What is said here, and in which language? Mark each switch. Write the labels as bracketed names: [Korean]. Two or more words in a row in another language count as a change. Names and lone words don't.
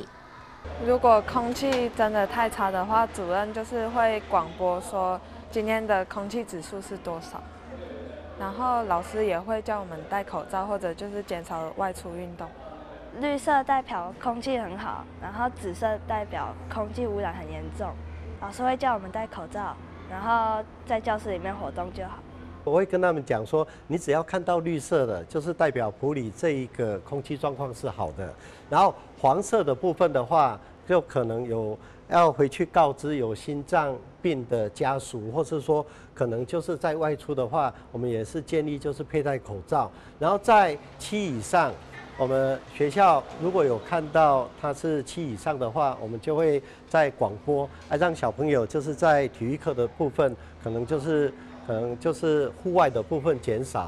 [Chinese] 如果空氣真的太差的話，主任就是會廣播說今天的空氣指數是多少，然後老師也會叫我們戴口罩或者就是減少外出運動。綠色代表空氣很好，然後紫色代表空氣污染很嚴重。老師會叫我們戴口罩，然後在教室裡面活動就好。我会跟他们讲说，你只要看到绿色的，就是代表埔里这一个空气状况是好的。然后黄色的部分的话，就可能要回去告知有心脏病的家属，或是说可能就是在外出的话，我们也是建议就是佩戴口罩。然后在7以上， 我们学校如果有看到它是7以上的话，我们就会在广播，让小朋友就是在体育课的部分，可能就是户外的部分减少。